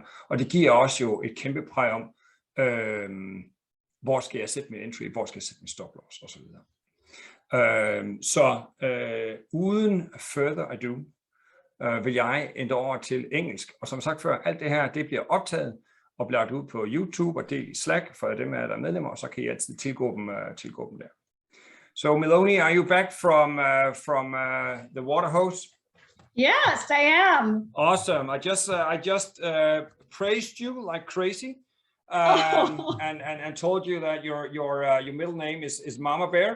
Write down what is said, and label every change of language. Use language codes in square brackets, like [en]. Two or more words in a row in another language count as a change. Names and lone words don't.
[da] Og det giver også jo et kæmpe præg om, hvor skal jeg sætte min entry, hvor skal jeg sætte min [en] stop loss [da] osv. Uden [en] further ado, [da] vil jeg ændre over til engelsk. Og som sagt før, alt det her, det bliver optaget og bliver lagt ud på YouTube og delt i Slack for dem af der er medlemmer, og så kan I altid tilgå dem der. [en] So Miloni, are you back from the water hose? Yes, I am. Awesome. I just praised you like crazy, and told you that your middle name is Mama Bear.